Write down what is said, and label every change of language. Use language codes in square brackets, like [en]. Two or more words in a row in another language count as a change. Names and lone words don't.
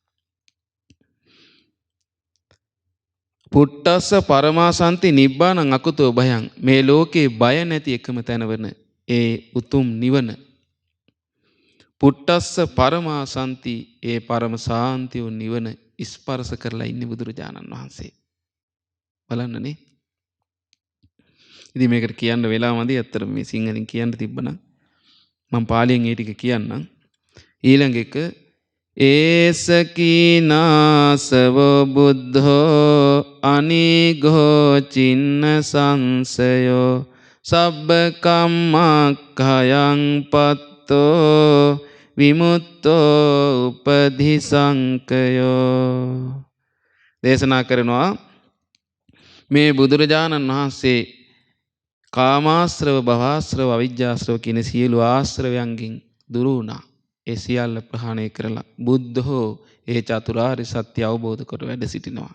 [pi] පුට්ටස්ස පරමාසන්ති නිබ්බානං අකුතෝ භයං [si] මේ ලෝකේ බය නැති එකම තැනවන ඒ උතුම් නිවන [pi] පුට්ටස්ස පරමාසන්ති [si] ඒ පරම සාන්තිය නිවන ස්පර්ශ කරලා ඉන්නේ බුදුරජාණන් වහන්සේ බලන්නනේ ඉතින් මේකට කියන්න වෙලාව මදි අත්තර මේ සිංහලෙන් කියන්න තිබ්බනම් මම පාලියෙන් ඒ ටික කියන්නම් ඊළඟ එක [pi] ඒසකීනාසවෝ බුද්ධෝ අනිඝෝ චින්න සංසයෝ සබ්බ කම්මක්ඛයං පත්තෝ විමුක්තෝ [si] උපධිසංකයෝ දේශනා කරනවා මේ බුදුරජාණන් වහන්සේ කාමාශ්‍රව භවශ්‍රව අවිජ්ජාශ්‍රව කියන සියලු ආශ්‍රවයන්ගෙන් දුරු වුණා ඒ සියල්ල ප්‍රහාණය කරලා බුද්ධෝ ඒ චතුරාර්ය සත්‍ය අවබෝධ කොට වැඩ සිටිනවා.